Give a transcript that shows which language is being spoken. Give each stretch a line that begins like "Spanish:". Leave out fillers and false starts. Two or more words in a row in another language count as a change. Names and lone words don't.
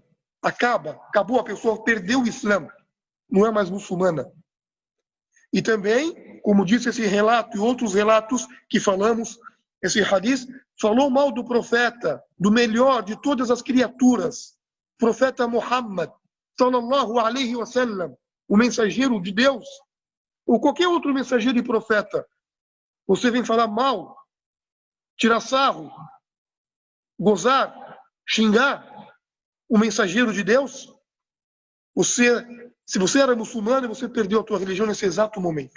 Portuguese: Acabou, a pessoa perdeu o Islã, não é mais muçulmana. E também, como disse esse relato e outros relatos que falamos, esse hadith falou mal do profeta, do melhor de todas as criaturas, profeta Muhammad,
Arabic: صلى الله عليه وسلم,
Portuguese: o mensageiro de Deus, ou qualquer outro mensageiro e profeta. Você vem falar mal, tirar sarro, gozar, xingar o mensageiro de Deus? Se você era muçulmano, você perdeu a tua religião nesse exato momento.